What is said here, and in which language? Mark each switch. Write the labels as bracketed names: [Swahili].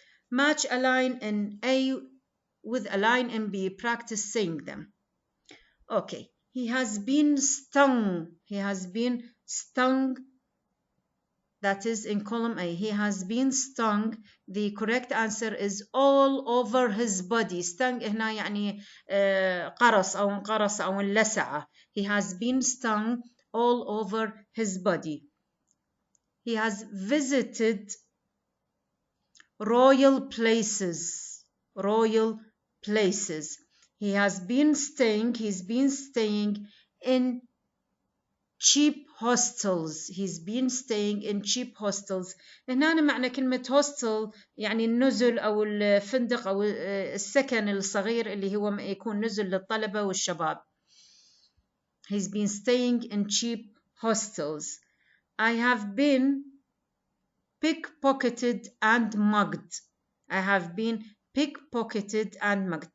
[English] Match a line in A with a line in B. Practice saying them. Okay. He has been stung. He has been stung. That is in column A. He has been stung. The correct answer is all over his body. [Arabic] Stung هنا يعني قرص أو انقرص أو انلسع. [English] He has been stung all over his body. He has visited royal places. royal places. He's been staying in cheap hostels. He's been staying in cheap hostels. [Arabic] هنا معنى كلمة hostel يعني النزل أو الفندق أو السكن الصغير اللي هو يكون نزل للطلبة والشباب. [English] He's been staying in cheap hostels. I have been pickpocketed and mugged. I have been pickpocketed and mugged.